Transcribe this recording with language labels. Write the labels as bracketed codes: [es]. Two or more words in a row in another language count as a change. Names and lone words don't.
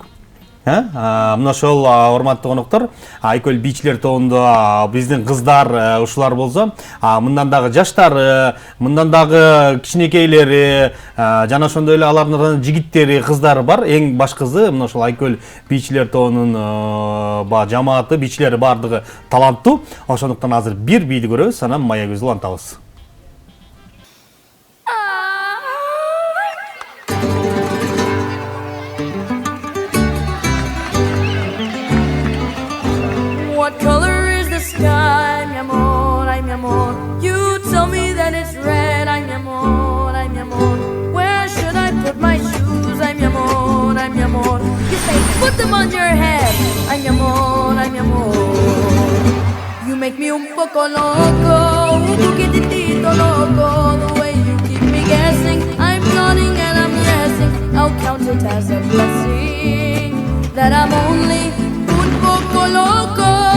[ky] Мына ошол урматтуу коноктор, Айкөл бийчилер тобунда биздин кыздар ушулар болсо, мындан дагы жаштар, мындан дагы кичинекейлери, жана ошондой эле алардын жигиттери, кыздары бар. Эң башкысы мына ошол Айкөл бийчилер тобунун жамааты, бийчилери бардыгы таланттуу. Ошондуктан азыр бир бийди көрөбүз, анан мая көзү улантабыз. [en] What color is the sky, [es] mi amor, ay mi amor? [en] You tell me that it's red, [es] ay mi amor, ay mi amor. [en] Where should I put my shoes, [es] ay mi amor, ay mi amor? [en] You say put them on your head, [es] ay mi amor, ay mi amor. [en] You make me [es] un poco loco, un poquitito loco. [en] The way you keep me guessing, I'm nodding and I'm guessing. I'll count it as a blessing that I'm only [es] un poco loco.